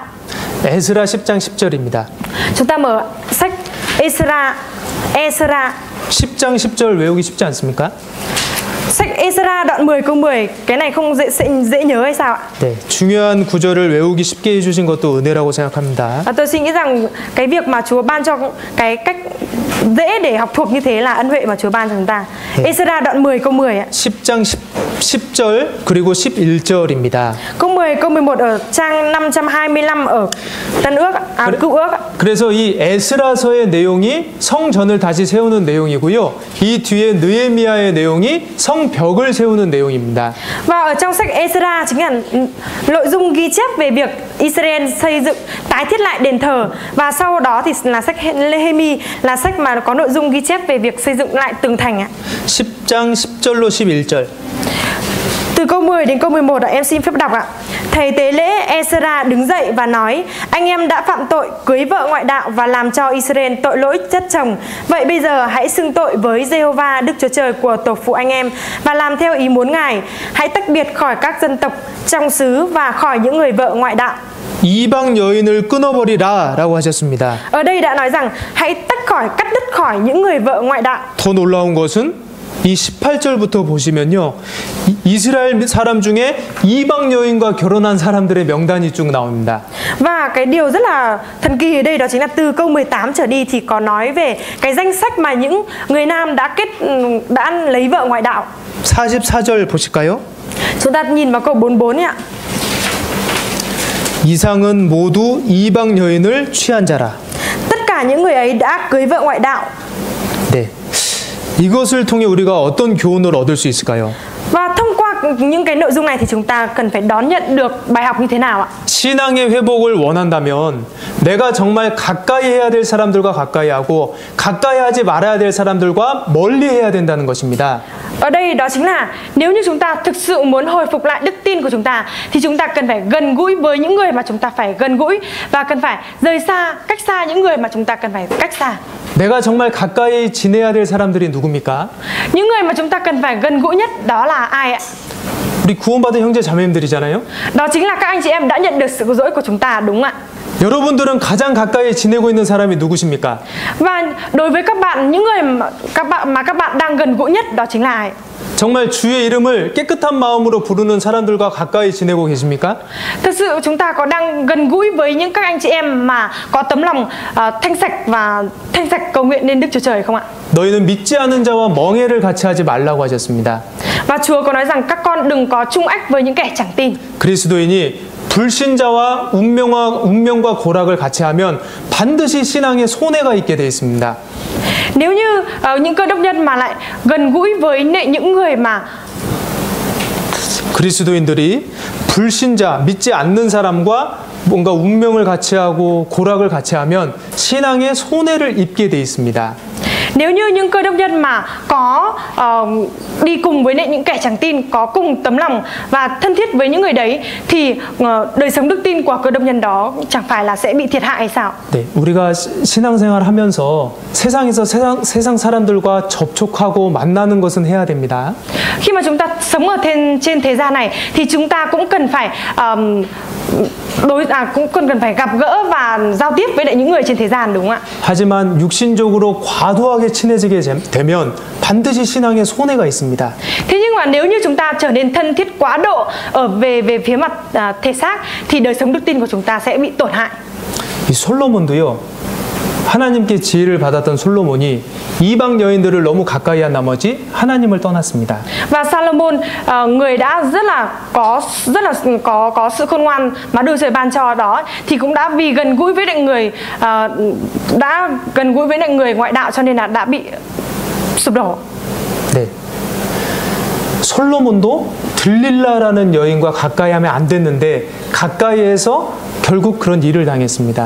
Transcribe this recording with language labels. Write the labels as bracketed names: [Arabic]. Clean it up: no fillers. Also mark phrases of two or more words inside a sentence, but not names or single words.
[Korean] 에스라 10장 10절입니다. [Vietnamese] Chúng ta mở sách Esra [Korean] 10장 10절 외우기 쉽지 않습니까? [Vietnamese] sách Esra đoạn 10 câu 10. Cái này không dễ nhớ hay sao ạ? [Korean] 네, 중요한 구절을 외우기 쉽게 해주신 것도 은혜라고 생각합니다. [Vietnamese] Tôi suy nghĩ rằng cái việc mà Chúa ban cho cái cách dễ để học thuộc như thế là ân huệ mà Chúa ban cho chúng ta. Esra đoạn 10 câu 10 ạ. [Korean] 10장 10절 그리고 11절입니다. [Vietnamese] Câu 10 câu 11 ở trang 525 ở Tân Ước, Cựu Ước. [Korean] 그래서 이 에스라서의 내용이 성전을 다시 세우는 내용이고요. 이 뒤에 느헤미야의 내용이 성벽을 세우는 내용입니다. [Vietnamese] Và ở trong sách Esra chính là nội dung ghi chép về việc Israel xây dựng, tái thiết lại đền thờ, và sau đó thì là sách Nehemi, là sách mà có nội dung ghi chép về việc xây dựng lại tường thành ạ. [Korean] 10장 10절로 11절. [Vietnamese] Từ câu 10 đến câu 11 em xin phép đọc ạ. Thầy tế lễ Esra đứng dậy và nói: anh em đã phạm tội cưới vợ ngoại đạo và làm cho Israel tội lỗi chất chồng. Vậy bây giờ hãy xưng tội với Giê-hô-va Đức Chúa Trời của tổ phụ anh em và làm theo ý muốn Ngài. Hãy tách biệt khỏi các dân tộc trong xứ và khỏi những người vợ ngoại đạo. [Korean] 이방 여인을 끊어버리라라고 하셨습니다. [Vietnamese] Ở đây đã nói rằng hãy cắt đứt khỏi những người vợ ngoại đạo. [Korean] 더 놀라운 것은 이 18절부터 보시면요, 이스라엘 사람 중에 이방 여인과 결혼한 사람들의 명단이 쭉 나옵니다. [Vietnamese] Và cái điều rất là thần kỳ ở đây đó chính là từ câu 18 trở đi thì có nói về cái danh sách mà những người nam đã lấy vợ ngoại đạo. [Korean] 44절 보실까요? [Vietnamese] Chúng ta nhìn vào câu 44 ạ. [Korean] 이상은 모두 이방 여인을 취한 자라. [Vietnamese] Tất cả những người ấy đã cưới vợ ngoại đạo. [Korean] 네. 이것을 통해 우리가 어떤 교훈을 얻을 수 있을까요? [Vietnamese] Và thông qua những cái nội dung này thì chúng ta cần phải đón nhận được bài học như thế nào ạ? [Korean] 신앙의 회복을 원한다면 내가 정말 가까이 해야 될 사람들과 가까이 하고 가까이 하지 말아야 될 사람들과 멀리 해야 된다는 것입니다. [Vietnamese] Ở đây đó chính là nếu như chúng ta thực sự muốn hồi phục lại đức tin của chúng ta thì chúng ta cần phải gần gũi với những người mà chúng ta phải gần gũi, và cần phải rời xa, cách xa những người mà chúng ta cần phải cách xa. [Korean] 내가 정말 가까이 지내야 될 사람들이 누굽니까? [Vietnamese] Những người mà chúng ta cần phải gần gũi nhất đó là ai ạ? [Korean] 우리 구원받은 형제 자매님들이잖아요. [Vietnamese] Đó chính là các anh chị em đã nhận được sự cứu rỗi của chúng ta, đúng ạ? [Korean] 여러분들은 가장 가까이 지내고 있는 사람이 누구십니까? [Vietnamese] Và đối với các bạn, những người mà các bạn đang gần gũi nhất đó chính là ai? [Korean] 정말 주의 이름을 깨끗한 마음으로 부르는 사람들과 가까이 지내고 계십니까? [Vietnamese] Thực sự chúng ta có đang gần gũi với những các anh chị em mà có tấm lòng thanh sạch cầu nguyện nên Đức Chúa Trời không ạ? [Korean] 너희는 믿지 않은 자와 멍해를 같이 하지 말라고 하셨습니다. [Vietnamese] Và Chúa có nói rằng các con đừng có chung ách với những kẻ chẳng tin. [Korean] 그리스도인이 불신자와 운명과 고락을 같이 하면 반드시 신앙에 손해가 있게 되어 있습니다. [Vietnamese] Nếu như những cơ đốc nhân mà lại gần gũi với những người mà [Korean] 그리스도인들이 불신자, 믿지 않는 사람과 뭔가 운명을 같이 하고 고락을 같이 하면 신앙에 손해를 입게 돼 있습니다. [Vietnamese] Nếu như những cơ đốc nhân mà có đi cùng với những kẻ chẳng tin, có cùng tấm lòng và thân thiết với những người đấy thì đời sống đức tin của cơ đốc nhân đó chẳng phải là sẽ bị thiệt hại hay sao? [Korean] 네, 우리가 신앙생활 하면서 세상에서 세상 사람들과 접촉하고 만나는 것은 해야 됩니다. [Vietnamese] Khi mà chúng ta sống ở trên thế gian này thì chúng ta cũng cần phải cũng cần phải gặp gỡ và giao tiếp với lại những người trên thế gian, đúng không ạ? [Korean] 하지만 육신적으로 과도하게 친해지게 되면 반드시 신앙에 손해가 있습니다. [Vietnamese] Thế nhưng mà nếu như chúng ta trở nên thân thiết quá độ về phía mặt thể xác thì đời sống đức tin của chúng ta sẽ bị tổn hại. [Korean] 이 솔로몬도요, 하나님께 지혜를 받았던 솔로몬이 이방 여인들을 너무 가까이 한 나머지 하나님을 떠났습니다. [Vietnamese] Và Salomon, người đã rất là có sự khôn ngoan mà Đức Trời ban cho đó, thì cũng đã vì gần gũi với người ngoại đạo cho nên là đã bị sụp đổ. [Korean] 네. 솔로몬도 들릴라라는 여인과 가까이 하면 안 됐는데 가까이에서 결국 그런 일을 당했습니다.